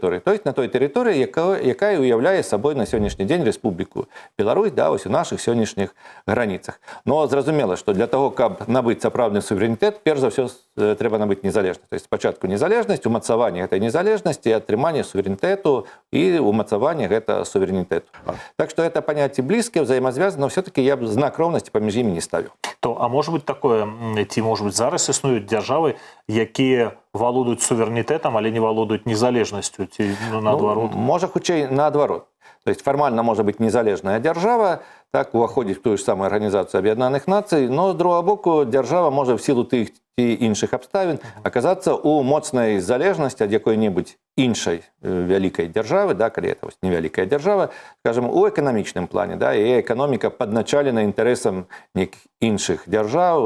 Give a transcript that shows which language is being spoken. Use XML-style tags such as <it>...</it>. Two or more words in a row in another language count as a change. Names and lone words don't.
<ru>То есть</ru> <be>на той тэрыторыі, якая уяўляе сабой на сённяшні дзень Рэспубліку Беларусь, да, вось у нашых сённяшніх граніцах. Но зразумела, што для того, каб набыць сапраўдны суверэнітэт, перш за ўсё трэба набыць незалежнасць.</be> <ru>То есть</ru> <be>спачатку незалежнасць, умацаванне гэтай незалежнасці, атрыманне суверэнітэту і умацаванне гэта суверэнітэту.</be> <ru>Так что это понятие близкие, взаимосвязаны, но все-таки я бы</ru> <be>знак роўнасці паміж імі не ставіў.</be> <ru>А может быть такое,</ru> <be>ці</be> <ru>может быть</ru> <be>зараз існуюць дзяржавы, якія валодаюць суверэнітэтам, але не валодаюць незалежнасцю, ці наадварот? Можа хутчэй наадварот.</be> <ru>То есть формально может быть</ru> <be>незалежная дзяржава, так уваходзіць в ту ж самую Арганізацыю Аб'яднаных Нацый, но з другого боку дзяржава можа в сілу тых ці іншых абставін аказацца ў моцнай залежнасці ад якой-небудзь іншай вялікай дзяржавы, да, калі это невялікая дзяржава, скажем, у эканамічным плане, да, і эканоміка падначалена інтарэсам нейкіх іншых дзяржаў.</be>